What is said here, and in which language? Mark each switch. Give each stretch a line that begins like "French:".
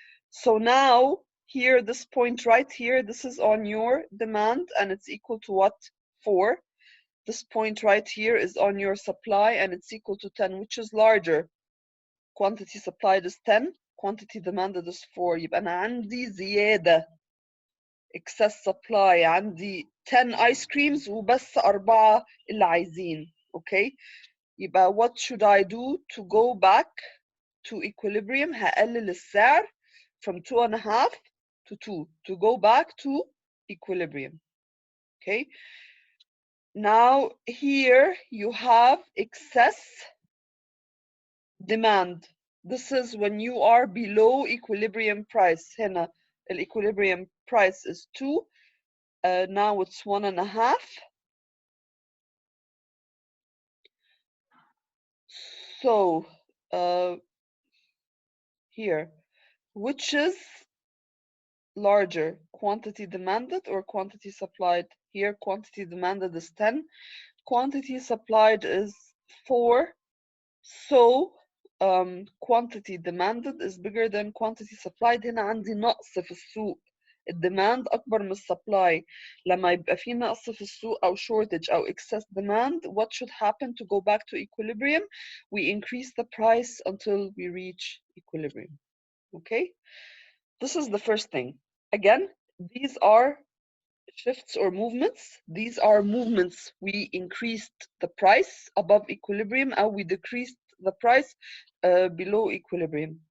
English: So now here, this point right here, this is on your demand and it's equal to what? 4. This point right here is on your supply and it's equal to 10. Which is larger? Quantity supplied is 10, quantity demanded is 4.
Arabic: يبقى أنا عندي زيادة excess supply. عندي 10 ice creams وبس 4 اللي عايزين.
English: Okay, يبقى what should I do to go back to equilibrium?
Arabic: هقلل السعر
English: from 2.5 to 2 to go back to equilibrium. Okay, now here you have excess demand. This is when you are below equilibrium price. هنا equilibrium price is 2. Now it's 1.5. So here, which is larger, quantity demanded or quantity supplied? Here quantity demanded is 10, quantity supplied is 4. So quantity demanded is bigger than quantity supplied.
Arabic: هنا عندي نقص في السوق. الديماند اكبر من السبلاي، لما يبقى في نقص في السوق او shortage او excess demand,
English: what should happen to go back to equilibrium? We increase the price until we reach equilibrium. Okay, this is the first thing. Again, these are shifts or movements. These are movements. We increased the price above equilibrium or we decreased the price below equilibrium.